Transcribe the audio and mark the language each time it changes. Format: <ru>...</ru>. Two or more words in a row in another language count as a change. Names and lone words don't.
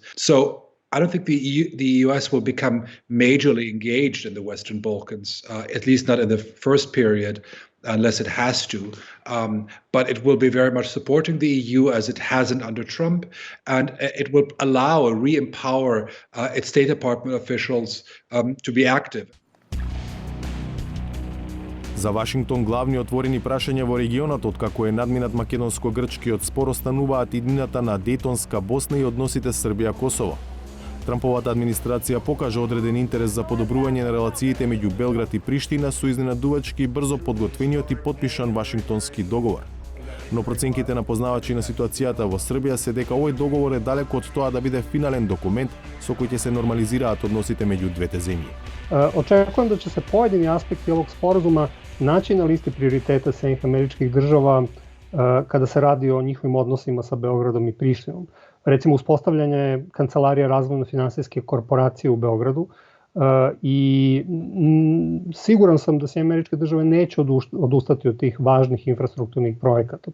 <en>So I don't think the US will become majorly engaged in the Western Balkans, at least not in the first period, unless it has to. But it will be very much supporting the EU as it hasn't under Trump, and it will allow, re-empower its State Department officials to be active.</en> <mk>За Вашингтон главни отворени прашања во регионот откако е надминат македонско-грчкиот спор остануваат иднината на Дејтонска Босна и односите Србија-Косово. Трамповата администрација покажа одреден интерес за подобрување на релациите меѓу Белград и Приштина со изненадувачки брзо подготвениот и подпишан Вашингтонски договор. Но проценките на познавачи на ситуацијата во Србија се дека овој договор е далеко од тоа да биде финален документ со кој ќе се нормализираат односите меѓу двете земји.</mk> <sr>Očekujem da će se pojedini aspekti ovog sporazuma naći na listi prioriteta Sjedinjenih Američkih Država kada se radi o njihovim odnosima sa Beogradom i Prištinom. Recimo, uspostavljanje Kancelarije razvojno-finansijske korporacije u Beogradu i siguran sam da Sjedinjene Američke Države neće odustati od tih važnih infrastrukturnih projekata.</sr>